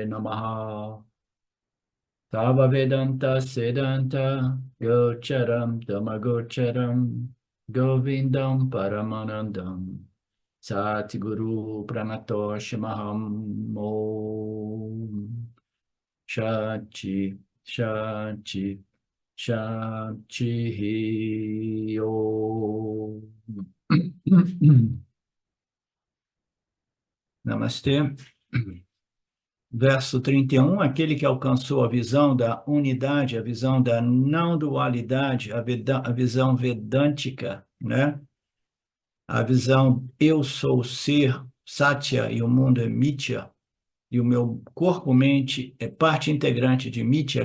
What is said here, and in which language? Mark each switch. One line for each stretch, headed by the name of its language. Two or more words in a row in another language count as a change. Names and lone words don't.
Sanskrit: Namaha Tava Vedanta Sedanta Gocharam Tamagocharam Govindam Paramanandam Satguru Pranatoshimaham Om Shanti Shanti Shanti Om Namastê.
Portuguese: Verso 31, aquele que alcançou a visão da unidade, a visão da não dualidade, a visão vedântica, né? A visão eu sou o ser, Satya, e o mundo é Mithya, e o meu corpo-mente é parte integrante de Mithya.